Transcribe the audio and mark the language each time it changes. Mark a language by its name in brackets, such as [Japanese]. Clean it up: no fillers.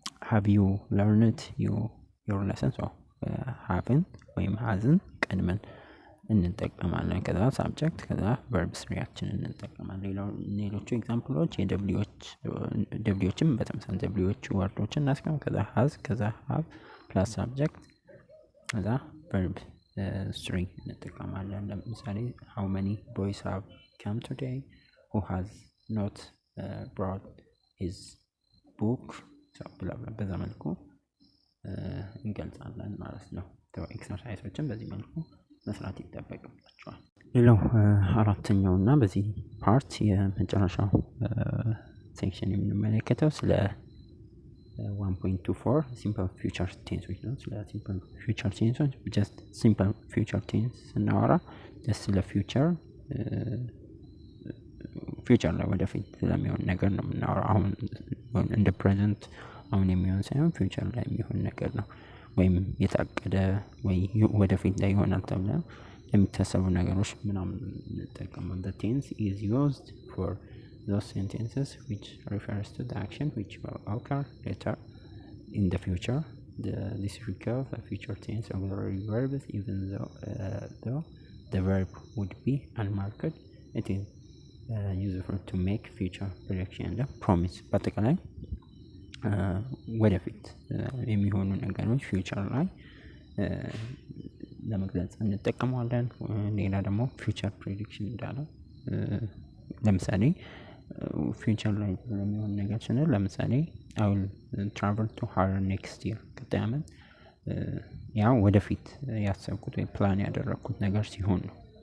[English] ሃቭ ዩ ለርንድ ዮር ሌሰን። [Amharic] ሶ ሃቭን ወይም ሃዝን ቀድመን እንጠቀማለን። ከዛ ሳብጀክት ከዛ ቨርብ 3 እንጠቀማለን። ሌሎቹ ኤግዛምፕሎች የደብሊዎችም በተመሳሳይ ደብሊዎች ወርዶችን እናስቀም። ከዛ ሃዝ ከዛ ሃቭ ፕላስ ሳብጀክት ከዛ ቨርብ 3 እንጠቀማለን። ለምሳሌ [English] how many boys have come today? who has not brought his book? [Amharic] በዛ መልኩ እንገልጻለን ማለት ነው። ኤክሰርሳይሶችን በዚህ መልኩ መስራት ይጠበቅባቸዋል። ሌላው አራተኛው እና በዚህ ፓርት የመጨረሻው ሴክሽን የምንመለከተው ስለ 1.24 ሲምፕል ፊውቸር ቴንሶች ነው። ስለ ሲምፕል ፊውቸር ቴንሶች ጀስት ሲምፕል ፊውቸር ቴንስ ስናወራ ጀስት ስለ ፊውቸር ላይ ወደፊት ስለሚሆን ነገር ነው የምናወራው። አሁን እንደ ፕሬዘንት አሁን የሚሆን ሳይሆን ፊውቸር ላይ የሚሆን ነገር ነው። ወይም የታቀደ ወይ ወደፊት ላይ ይሆናል ተብሎ የሚታሰቡ ነገሮች ምናምን እንጠቀማለን። [English] the tense is used for those sentences which refers to the action which will occur later in the future. This recalls the future tense auxiliary verbs even though the verb would be unmarked. It is useful to make future prediction and promise. [Amharic] በአጠቃላይ ወደፊት የሚሆኑ ነገሮች ፊውቸር ላይ ለመግለጽ እንጠቀመዋለን። ሌላ ደግሞ ፊውቸር ፕሬዲክሽን እንዳለው ለምሳሌ ፊውቸር ላይ ለሚሆን ነገር ስንል ለምሳሌ [English] I will travel to Harare next year [Amharic] ቀጣይ ዓመት ያው ወደፊት ያሰብኩት ወይ ፕላን ያደረኩት ነገር ሲሆን ነው።